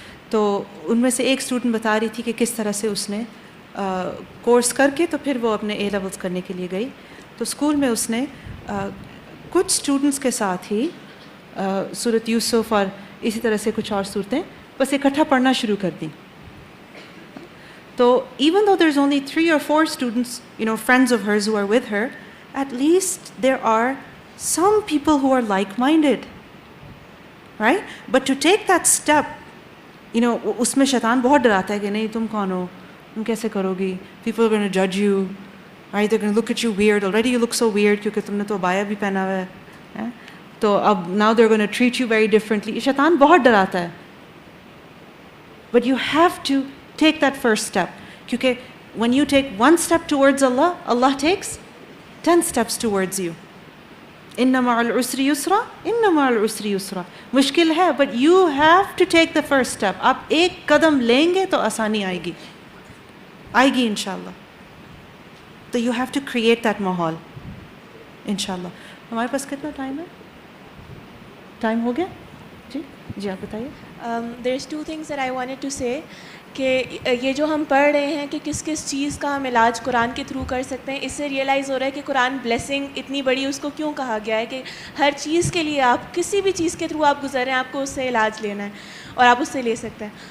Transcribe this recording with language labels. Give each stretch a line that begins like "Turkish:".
Urdu: تو ان میں سے ایک اسٹوڈنٹ بتا رہی تھی کہ کس طرح سے اس نے کورس کر کے تو پھر وہ اپنے اے لیولس کرنے کے لیے گئی. تو اسکول میں اس نے کچھ اسٹوڈنٹس کے ساتھ ہی سورۃ یوسف اور اسی طرح سے کچھ اور صورتیں بس اکٹھا پڑھنا شروع کر دیں.
English: تو even though there is only 3 or 4 students, friends of hers who are with her, at least there are some people who are like-minded, right? But to take that step,
Urdu: اس میں شیطان بہت ڈراتا ہے کہ نہیں تم کون ہو, تم کیسے کرو گی,
English: people are going to judge you, right? They're going to look at you weird. Already you look so weird
Urdu: کیونکہ تم نے تو عبایا بھی پہنا ہوا ہے, تو اب
English: now they're going to treat you very differently.
Urdu: شیطان بہت ڈراتا ہے.
English: But you have to take that first step, کیونکہ when you take one step towards Allah, Allah takes 10 steps towards you.
Arabic: اِنَّ مَعَ الْعُسْرِ يُسْرًا اِنَّ مَعَ الْعُسْرِ يُسْرًا.
Urdu: مشکل ہے
English: but you have to take the first step.
Urdu: آپ ایک قدم لیں گے تو آسانی آئے گی انشاءاللہ.
English: تو you have to create that ماحول انشاءاللہ.
Urdu: ہمارے پاس کتنا ٹائم ہے؟ ٹائم ہو گیا؟ جی آپ بتائیے.
English: there's two things that I wanted to say
Urdu: کہ یہ جو ہم پڑھ رہے ہیں کہ کس کس چیز کا ہم علاج قرآن کے تھرو کر سکتے ہیں, اس سے ریئلائز ہو رہا ہے کہ قرآن بلیسنگ اتنی بڑی اس کو کیوں کہا گیا ہے کہ ہر چیز کے لیے آپ کسی بھی چیز کے تھرو آپ گزر رہے ہیں, آپ کو اس سے علاج لینا ہے اور آپ اس سے لے سکتے ہیں.